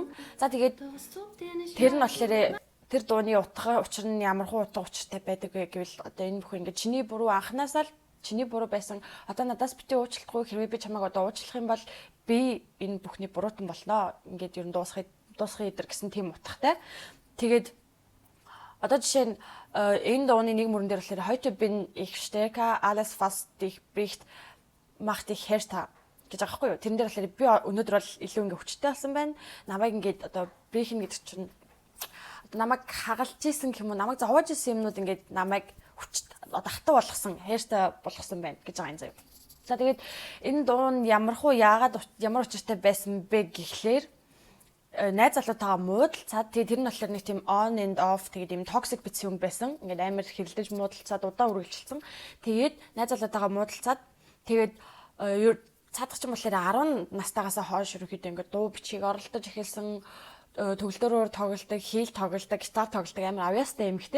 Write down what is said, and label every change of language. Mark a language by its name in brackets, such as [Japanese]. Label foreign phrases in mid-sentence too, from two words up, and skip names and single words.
[Mongolian] За тэгээд тэр нь болохоор тэр дууны утга учир нь ямархуу утга учиртай байдаг вэ гэвэл одоо энэ бүхэн ингээд чиний буруу анханасаа л чиний буруу байсан. Одоо надаас бити уучлахгүй хэрвээ би чамайг одоо уучлах юм бол би энэ бүхний буруутан болноо. Ингээд ер нь дуусхын идэр гэсэн тийм утгатай. Тэгээд одоо жишээ нь энэ дууны нэг мөрөн дээр болохоор [German] heute bin ich stärker alles was dich bricht macht dich härter [Mongolian] гэж байгаа хгүй юу. Тэрэн дээр болохоор би өнөөдөр бол илүү ингээ хүчтэй болсон байна. Намайг ингээд одоо brechen гэдэг чинь одоо намайг хагалж исэн гэх юм уу, намайг зовоож исэн юмнууд ингээд намайг хатуу болгосон, хайртай болгосон байна гэж байгаа юм заяа. За тэгээд энэ дуу нь ямар учиртай байсан бэ гэхлээр найз залуутайгаа муудалцаад тэгээд тэр нь болохоор нэг тийм [English] on and off [Mongolian] тэгээд юм toxic битсэн юм байсан. Ингээд амар хэрэлдэж муудалцаад удаан үргэлжилсэн. Тэгээд найз залуутайгаа муудалцаад тэгээд цаадах ч юм болохоор 10 настайгаас хойш ерөөхдөө ингээд дуу бичгийг оролдож эхэлсэн, төгөлдрөөр тоглолдог, хийл тоглолдог, гитар тоглолдог амар авьяастай эмэгтэй.